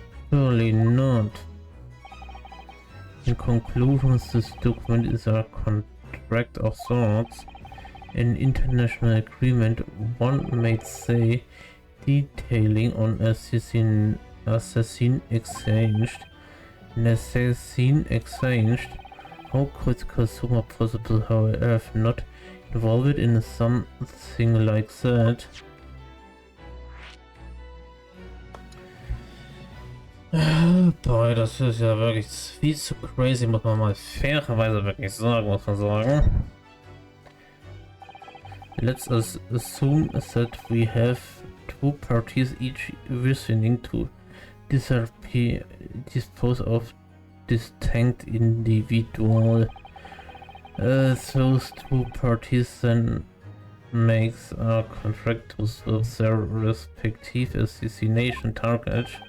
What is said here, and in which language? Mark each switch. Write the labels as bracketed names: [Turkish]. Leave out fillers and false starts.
[English] Surely not. In conclusion, this document is a contract of sorts, an international agreement, one might say, detailing on assassin exchanged. An assassin exchanged. How could Kazuma possibly, however, have not involved in something like that? [German] Boy, das ist ja wirklich viel zu crazy, muss man mal fairerweise wirklich sagen, muss man sagen. [English] Let's assume that we have two parties each wishing to dispose of distinct individual. Those two parties then makes a contract with their respective assassination target.